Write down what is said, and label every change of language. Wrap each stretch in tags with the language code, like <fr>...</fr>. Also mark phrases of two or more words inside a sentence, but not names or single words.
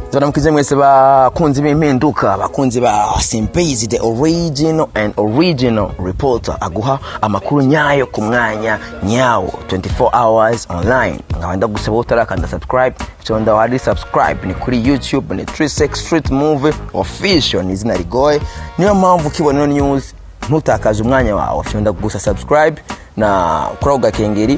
<rn>Tunamukize mwese bakunzi b'impinduka, bakunzi ba Simbizi,</rn> <en>the original reporter</en> <rn>aguha amakuru nyayo ku mwanya nyawo</rn> <en>24 hours online.</en> <rn>Ngabanda gusaba utarakanda subscribe, cyonda wari subscribe ni kuri YouTube ni 36 Street Movie Official ni izina rigoye. Niyo mpamvu kibonero news ntutakaza umwanya wawe, cyonda gusa subscribe na kuri ugakengeri.</rn>